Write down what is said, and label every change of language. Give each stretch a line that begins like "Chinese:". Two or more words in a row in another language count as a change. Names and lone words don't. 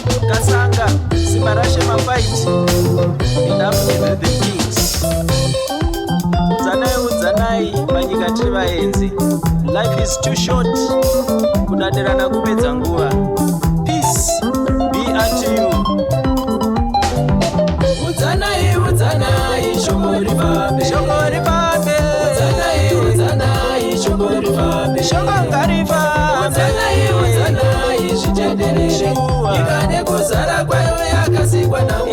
Shona: Kasanga, simba rashe mafight.
English: Enough with the things.
Shona: Udzanai, udzanai, panyika tiri vaenzi.
English: Life is too short
Shona: kudadirana kupedza nguva.
English: Peace be unto you.
Shona: Udzanai, udzanai, shoko rifambe. Shoko rifambe. Udzanai, udzanai, shoko rifambe. Shoko ngarifambe. Udzanai, udzanai, zvitenderere. Shuwa. Nyika nekuzara kwayo yakasikwa naMwari.